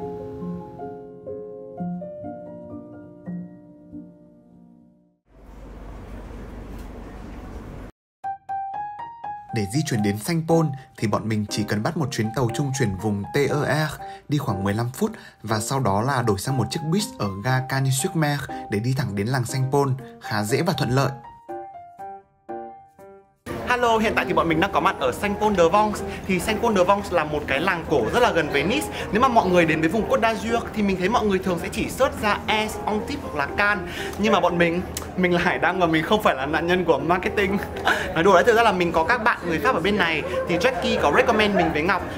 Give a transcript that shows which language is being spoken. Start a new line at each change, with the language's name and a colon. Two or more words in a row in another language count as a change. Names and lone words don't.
Vietnamese: Để di chuyển đến Saint-Paul thì bọn mình chỉ cần bắt một chuyến tàu trung chuyển vùng TER đi khoảng 15 phút và sau đó là đổi sang một chiếc bus ở ga Cagnes-sur-Mer để đi thẳng đến làng Saint-Paul, khá dễ và thuận lợi. Hello, hiện tại thì bọn mình đang có mặt ở Saint-Paul-de-Vence. Thì Saint-Paul-de-Vence là một cái làng cổ rất là gần với Nice. Nếu mà mọi người đến với vùng Côte d'Azur thì mình thấy mọi người thường sẽ chỉ search ra Aix, Antibes hoặc là Cannes. Nhưng mà bọn mình là Hải Đăng và mình không phải là nạn nhân của marketing. Nói đùa đấy, thực ra là mình có các bạn người Pháp ở bên này. Thì Jackie có recommend mình với Ngọc.